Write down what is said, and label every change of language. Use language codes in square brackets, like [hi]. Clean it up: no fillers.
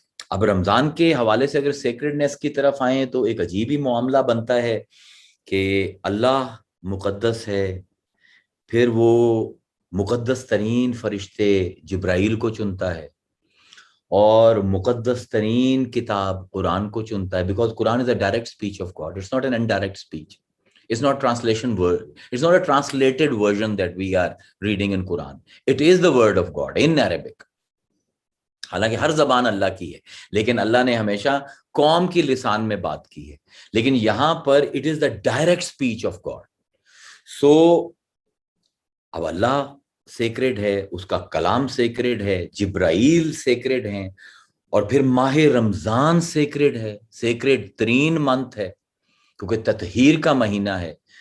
[ur] اب رمضان کے حوالے سے اگر سیکریڈنس کی طرف آئیں تو ایک عجیب ہی معاملہ بنتا ہے کہ اللہ مقدس ہے، پھر وہ مقدس ترین فرشتے جبرائیل کو چنتا ہے، اور مقدس ترین کتاب قرآن کو چنتا ہے، [en] Because Quran is a direct speech of God. It's not an indirect speech. It's not translation word. It's not a translated version that we are reading in Quran. It is the word of God in Arabic. [ur] حالانکہ ہر زبان اللہ کی ہے، لیکن اللہ نے ہمیشہ قوم کی لسان میں بات کی ہے، لیکن یہاں پر [en] it is the direct speech of God. So [ur] اب اللہ سیکریڈ ہے, اس کا کلام سیکریڈ ہے, جبرائیل سیکریڈ ہیں, اور پھر ماہ رمضان سیکریڈ ہے, سیکریڈ ترین منتھ ہے کیونکہ تطہیر کا مہینہ ہے.